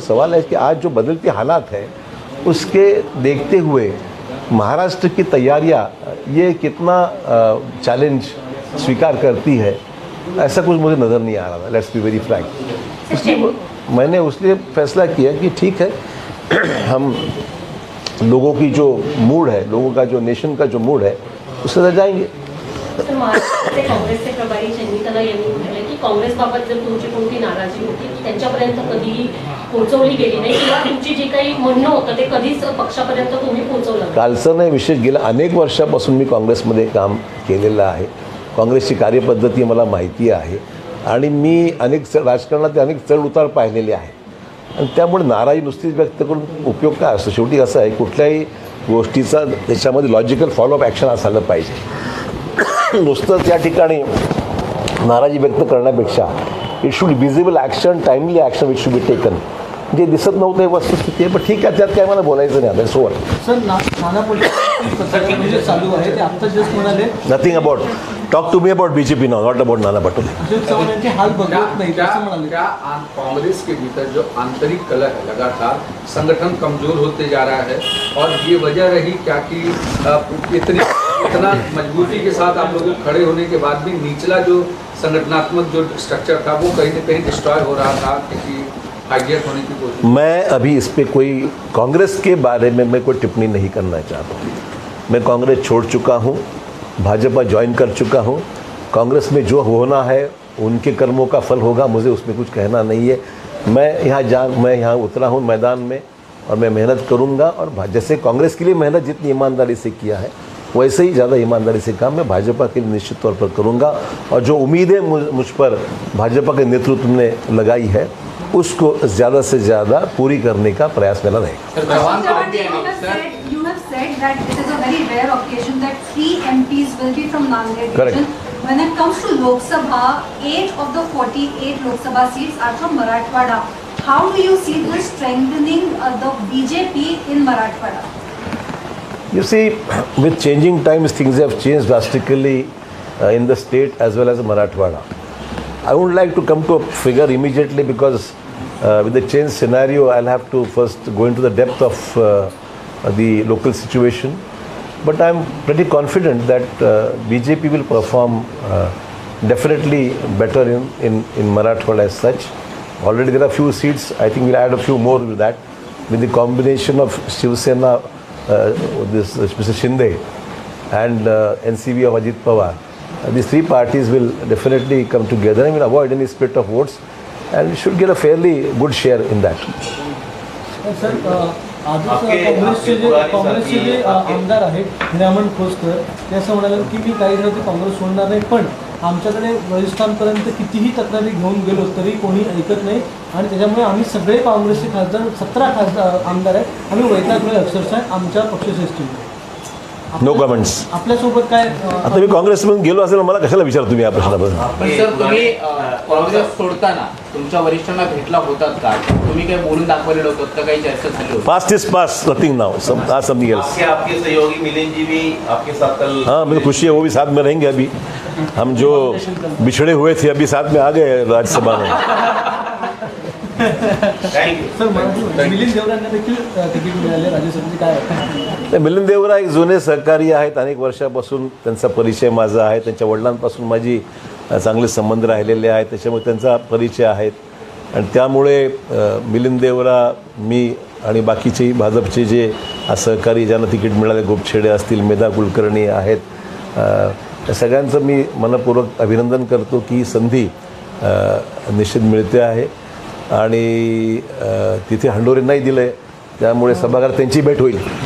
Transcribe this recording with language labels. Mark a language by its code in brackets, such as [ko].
[hi] सवाल है कि आज जो बदलते हालात है उसके देखते हुए महाराष्ट्र की तैयारियां ये कितना चैलेंज स्वीकार करती है, ऐसा कुछ मुझे नज़र नहीं आ रहा था। [en] Let's be very frank. [hi] इसलिए मैंने उसलिए फैसला किया कि ठीक है, हम लोगों की जो मूड है, लोगों का जो नेशन का जो मूड है उससे रह जाएंगे। [mr] तर महाराष्ट्राचे काँग्रेसचे प्रभारी चंद्रिकला यांनी म्हटलं की काँग्रेसबाबत जर तुमची कोणती नाराजी होती ती त्यांच्यापर्यंत कधीही पोहोचवली गेली नाही किंवा तुमची जे काही म्हणणं होतं ते कधीच पक्षापर्यंत तुम्ही पोहोचवलं नाही. कालचं नाही, विशेष गेल्या अनेक वर्षापासून मी काँग्रेसमध्ये काम केलेलं आहे. काँग्रेसची कार्यपद्धती मला माहिती आहे आणि मी राजकारणात अनेक चढ उतार पाहिलेले आहेत आणि त्यामुळे नाराजी नुसतीच व्यक्त करून उपयोग काय असतो. शेवटी असं आहे, कुठल्याही गोष्टीचा त्याच्यामध्ये लॉजिकल फॉलोअप ॲक्शन असायला पाहिजे. नुसतं त्या ठिकाणी नाराजी व्यक्त करण्यापेक्षा [en] It should visible action, timely action which should be taken. [mr] जे दिसत नव्हतं हे वस्तुस्थिती आहे, पण ठीक आहे, त्यात काय मला बोलायचं नाही. आता सोड सर, नाना पटोले चालू आहे ते आत्ता जस्ट म्हणाले [en] Nothing about talk to me about BJP now, not about Nana Patole. [mr] Ashok Chavan यांचे हाल बदलत नाही असं म्हणाले. [hi] क्या कांग्रेस के भीतर जो आंतरिक कलह है, लगातार संगठन कमजोर होते जा रहा है और ये वजह रही क्या कि इतना मजबूती के साथ आप लोगों खड़े होने के बाद भी निचला जो संगठनात्मक जो स्ट्रक्चर था वो कहीं ना कहीं डिस्ट्रॉय हो रहा था, किसी हाईजैक होने की कोशिश? मैं अभी इस पर कोई कांग्रेस के बारे में मैं कोई टिप्पणी नहीं करना चाहता हूँ. मैं कांग्रेस छोड़ चुका हूँ, भाजपा ज्वाइन कर चुका हूँ. कांग्रेस में जो होना है उनके कर्मों का फल होगा, मुझे उसमें कुछ कहना नहीं है. मैं यहाँ उतरा हूँ मैदान में और मैं मेहनत करूँगा और जैसे कांग्रेस के लिए मेहनत जितनी ईमानदारी से किया है वैसे ही ज़्यादा ईमानदारी से काम मैं भाजपा के लिए निश्चित तौर पर करूँगा. और जो उम्मीदें मुझ पर भाजपा के नेतृत्व ने लगाई है उसको ज़्यादा से ज़्यादा पूरी करने का प्रयास मेरा रहेगा. [en] You have said that it is a very rare occasion that 3 MPs will be from Nanded region. When it comes to Lok Sabha, 8 of the 48 Lok Sabha seats are from Marathwada. How do you see this strengthening the BJP in Marathwada? You see, with changing times, things have changed drastically in the state as well as Marathwada. I wouldn't like to come to a figure immediately because with the change scenario, I'll have to first go into the depth of the local situation. But I'm pretty confident that BJP will perform definitely better in Marathwada as such. Already there are few seats. I think we'll add a few more with that. With the combination of Shiv Sena, this Mr. Shinde and NCV of Ajit Pawar, these three parties will definitely come together and will avoid any split of votes and should get a fairly good share in that. [mr] Sir, काँग्रेसचे जे आमदार आहेत हिरामण खोसकर ते असं म्हणाले की मी काही दिवस काँग्रेस सोडणार नाही, पण आमच्याकडे राजस्थानपर्यंत कितीही तक्रारी घेऊन गेलो तरी कोणी ऐकत नाही आणि त्याच्यामुळे आम्ही सगळे काँग्रेसचे खासदार 17 आमदार आहेत, आम्ही वैतागलोय अक्षरशः आमच्या पक्षश्रेष्ठींना. [en] No comments. [mr] आपल्यासोबत काय आता मी काँग्रेसमधून गेलो असेल मला कशाला विचारतो तुम्ही या प्रश्नाबद्दल. पण सर, तुम्ही काँग्रेस सोडताना तुमच्या वरिष्ठांना भेटला होतात का? तुम्ही काय बोलून दाखवलेलं होतं का? काही चर्चा झाली होती? [en] Past is past, nothing now, something else. [hi] आपके सहयोगी मिलिंद जी भी आपके साथ कल? हाँ, मुझे खुशी है, वो भी साथ में रहेंगे. अभी हम जो बिछड़े हुए थे अभी साथ में आ गए राज्यसभा में. [mr] सर, मिलिंद देवरांना देखील तिकीट मिळाले राज्यसभेचे, काय वाटतं? मिलिंद देवरा एक जुने सहकारी आहेत, अनेक वर्षापासून त्यांचा परिचय माझा आहे. त्यांच्या वडिलांपासून माझी चांगले संबंध राहिलेले आहेत, त्याच्यामुळे त्यांचा परिचय आहेत आणि त्यामुळे मिलिंद देवरा, मी आणि बाकीचे भाजपचे जे सहकारी ज्यांना तिकीट मिळाले, गोपछेडे असतील, मेधा कुलकर्णी आहेत, त्या सगळ्यांचं मी मनपूर्वक अभिनंदन करतो की ही संधी निश्चित मिळते आहे आणि तिथे हंडोरे नाही दिलं आहे त्यामुळे सभागृहात त्यांची भेट होईल.